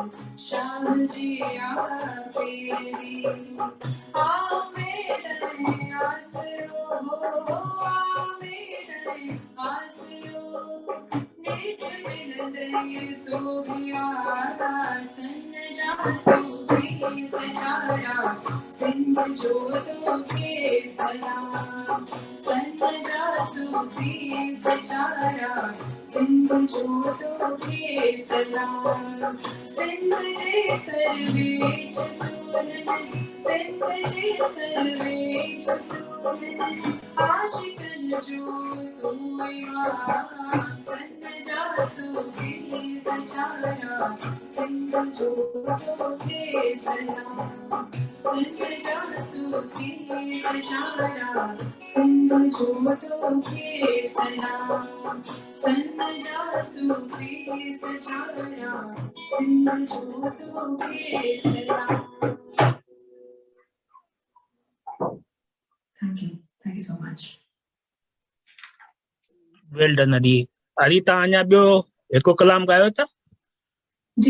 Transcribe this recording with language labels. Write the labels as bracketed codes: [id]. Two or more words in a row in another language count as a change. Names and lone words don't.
[sd] शाम जी तेरी आओ मेरे आसरो आओ मेरे आसरो नेक मिल गई सोया सन्नजा सूफी सचारा सिंध जो तो के सलाम सन्नजा सूफी सचारा सिंध जो तो के सलाम सिंध जे सर्वेच सुरन सिंध जे सर्वेच सुरन आशिकन जो तू इमाम सन्नजा सूफी सचारा सिंध जो तो के सलाम सन्नजा सूफी सचारा सिंध जो तो के सलाम सन्नजा सूफी सचारा सिंध जो तो के सलाम [en] Thank you so much. well done [sd] अदी अरी ता अञा ॿियो हिकु कलाम ॻायो था जी